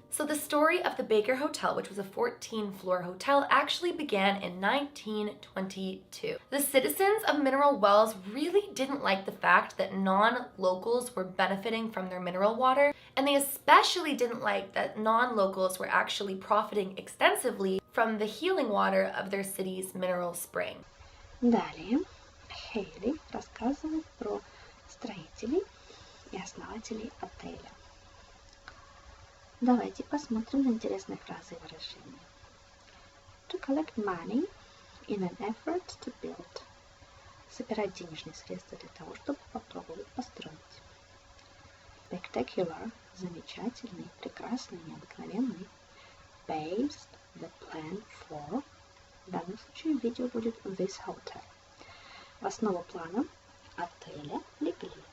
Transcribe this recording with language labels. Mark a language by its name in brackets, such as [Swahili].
[English] So the story of the Baker Hotel, which was a 14-floor hotel, actually began in 1922. The citizens of Mineral Wells really didn't like the fact that non-locals were benefiting from their mineral water, and they especially didn't like that non-locals were actually profiting extensively from the healing water of their city's mineral spring. [Russian] Далее Hailey рассказывает про строителей и основателей отеля. Давайте посмотрим на интересные фразы и выражения. [English] To collect money in an effort to build. [Russian] Собирать денежные средства для того, чтобы попробовать построить. [English] Spectacular. [Russian] Замечательный, прекрасный, необыкновенный. [English] Based the plan for. [Russian] В данном случае видео будет [English] this hotel. [Russian] В основу плана отеля легли.